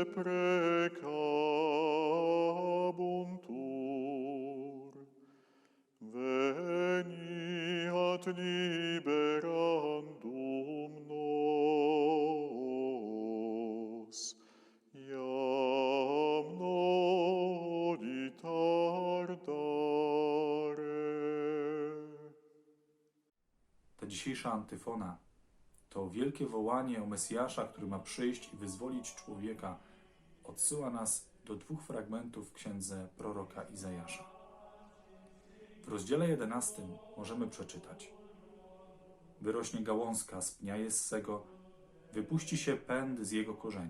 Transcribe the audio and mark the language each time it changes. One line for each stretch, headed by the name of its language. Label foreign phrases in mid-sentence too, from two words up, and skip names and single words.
Latin: deprecabuntur, veni ad liberandum nos, iam nodi tardare.
Polish: Ta dzisiejsza antyfona to wielkie wołanie o Mesjasza, który ma przyjść i wyzwolić człowieka, odsyła nas do dwóch fragmentów w księdze proroka Izajasza. W rozdziale 11 możemy przeczytać: wyrośnie gałązka z pnia Jessego, wypuści się pęd z jego korzenia.